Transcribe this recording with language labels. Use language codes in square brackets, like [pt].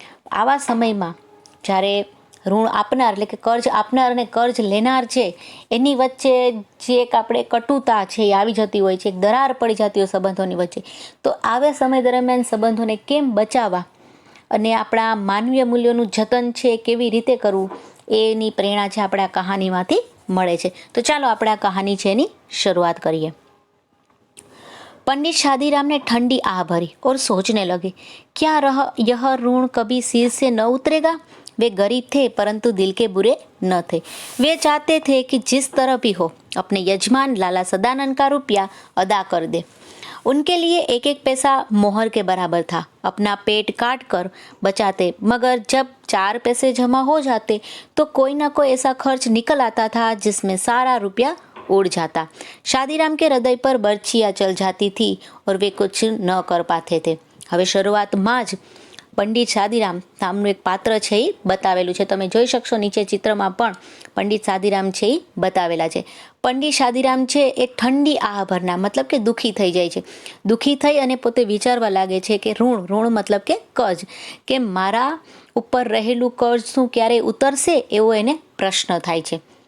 [gu] આવા સમયમાં જ્યારે ઋણ આપનાર એટલે કે કર્જ આપનાર અને કર્જ લેનાર છે એની વચ્ચે જે એક આપણે કટુતા છે એ આવી જતી હોય છે, એક દરાર પડી જતી હોય સંબંધોની વચ્ચે. તો આવા સમય દરમિયાન સંબંધોને કેમ બચાવવા અને આપણા માનવીય મૂલ્યોનું જતન છે કેવી રીતે કરવું એની પ્રેરણા છે આપણે આ કહાનીમાંથી મળે છે. તો ચાલો આપણે આ કહાની છે એની શરૂઆત કરીએ. [hi] पंडित शादीराम ने ठंडी आह भरी और सोचने लगे, क्या यह ऋण कभी सिर से न उतरेगा. वे गरीब थे परंतु दिल के बुरे न थे. वे चाहते थे कि जिस तरह भी हो अपने यजमान लाला सदानंद का रुपया अदा कर दे. उनके लिए एक एक पैसा मोहर के बराबर था. अपना पेट काट कर बचाते, मगर जब 4 पैसे जमा हो जाते तो कोई ना कोई ऐसा खर्च निकल आता था जिसमें सारा रुपया उड़ जाता. शादीराम के हृदय पर बर्छियाँ चल जाती थी और वे कुछ न कर पाते थे. [gu] હવે શરૂઆતમાં જ પંડિત શાદીરામ નામનું એક પાત્ર છે એ બતાવેલું છે. તમે જોઈ શકશો નીચે ચિત્રમાં પણ પંડિત શાદીરામ છે એ બતાવેલા છે. પંડિત શાદીરામ છે એ ઠંડી આહ ભરના મતલબ કે દુઃખી થઈ જાય છે. દુઃખી થઈ અને પોતે વિચારવા લાગે છે કે ઋણ મતલબ કે કર્જ, કે મારા ઉપર રહેલું કર્જ શું ક્યારેય ઉતરશે એવો એને પ્રશ્ન થાય છે.